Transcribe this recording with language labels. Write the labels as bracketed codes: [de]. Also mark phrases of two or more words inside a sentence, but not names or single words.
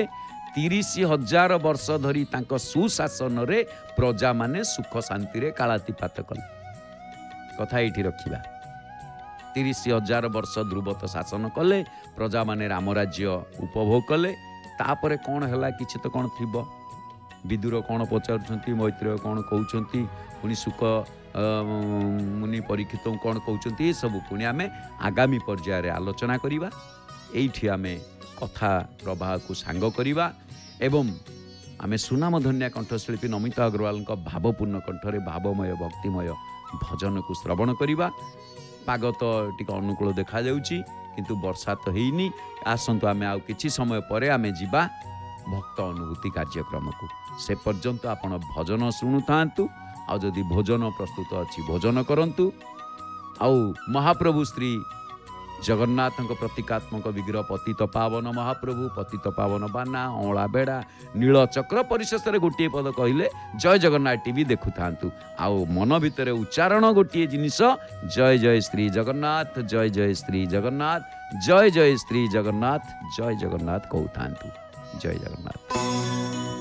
[or] 30,000 ବର୍ଷ ଧରି ତାଙ୍କ ସୁଶାସନ ରେ ପ୍ରଜା ମାନେ ସୁଖ ଶାନ୍ତି ରେ କାଳାତିପାତ କଲେ। କଥା ଏଠି ରଖିବା। 30,000 ବର୍ଷ ଧ୍ରୁବ ତ ଶାସନ କଲେ, ପ୍ରଜା ମାନେ ରାମ ରାଜ୍ୟ ଉପଭୋଗ କଲେ। ତାପରେ କଣ ହେଲା କିଛି ତ କଣ ଥିବ। ବିଦୁର କଣ ପଚାରୁଛନ୍ତି, ମୈତ୍ରେୟ କଣ କହୁଛନ୍ତି, ପୁଣି ସୁଖ ମୁନି ପରୀକ୍ଷିତ କଣ କହୁଛନ୍ତି, ସବୁ ପୁଣି ଆମେ ଆଗାମୀ ପର୍ଯ୍ୟାୟ ରେ ଆଲୋଚନା କରିବା। ଏଇଠି ଆମେ କଥା ପ୍ରବାହ କୁ ସାଙ୍ଗ କରିବା ଏବଂ ଆମେ ସୁନାମଧନ୍ୟା କଣ୍ଠଶିଳ୍ପୀ ନମିତା ଅଗ୍ରୱାଲ ଭାବପୂର୍ଣ୍ଣ କଣ୍ଠରେ ଭାବମୟ ଭକ୍ତିମୟ ଭଜନ କୁ ଶ୍ରବଣ କରିବା। ପାଗ ତ ଠିକ ଅନୁକୂଳ ଦେଖା ଯାଉଛି, କିନ୍ତୁ ବର୍ଷା ତ ହେଉନି। ଆସନ୍ତୁ ଆମେ ଆଉ କିଛି ସମୟ ପରେ ଆମେ ଯିବା ଭକ୍ତ ଅନୁଭୂତି କାର୍ଯ୍ୟକ୍ରମ କୁ। ସେ ପର୍ଯ୍ୟନ୍ତ ଆପଣ ଭଜନ ଶୁଣୁ ଥାଆନ୍ତୁ। ଆ ଯଦି ଭୋଜନ ପ୍ରସ୍ତୁତ ଅଛି ଭୋଜନ କରନ୍ତୁ। ଆଉ ମହାପ୍ରଭୁ ଶ୍ରୀ ଜଗନ୍ନାଥ ପ୍ରତୀକାତ୍ମକ ବିଗ୍ରହ ପତିତ ପାବନ ମହାପ୍ରଭୁ, ପତିତ ପାବନ ବାନା, ଅଁଳା ବେଢ଼ା, ନୀଳ ଚକ୍ର ପରିଶେଷ ଗୋଟେ ପଦ କହିଲେ ଜୟ ଜଗନ୍ନାଥ ଟିଭି ଦେଖୁ ଥାଆନ୍ତୁ। ଆଉ ମନ ଭିତର ଉଚ୍ଚାରଣ ଗୋଟେ ଜିନିଷ ଜୟ ଜୟ ଶ୍ରୀ ଜଗନ୍ନାଥ, ଜୟ ଜୟ ଶ୍ରୀ ଜଗନ୍ନାଥ, ଜୟ ଜୟ ଶ୍ରୀ ଜଗନ୍ନାଥ, ଜୟ ଜଗନ୍ନାଥ କହୁ ଥାଆନ୍ତୁ। ଜୟ ଜଗନ୍ନାଥ।